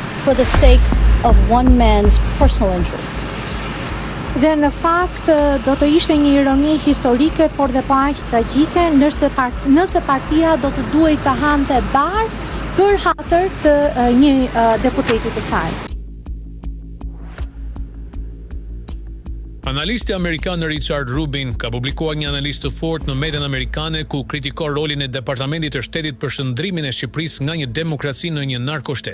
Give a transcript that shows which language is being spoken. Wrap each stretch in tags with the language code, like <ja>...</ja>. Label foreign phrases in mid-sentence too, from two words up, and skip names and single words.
<en>for the sake of one man's personal interests.</en> <sq>Dhe në fakt do të ishte një ironi historike, por dhe po aq tragjike, nëse partia do të duhej të hante bar për hatër të një deputeti të saj. Analisti amerikan Richard Rubin ka publikuar një analizë të fortë në median amerikane ku kritikon rolin e Departamentit të Shtetit për shndrimin e Shqipërisë nga një demokraci në një narkoshtet.</sq>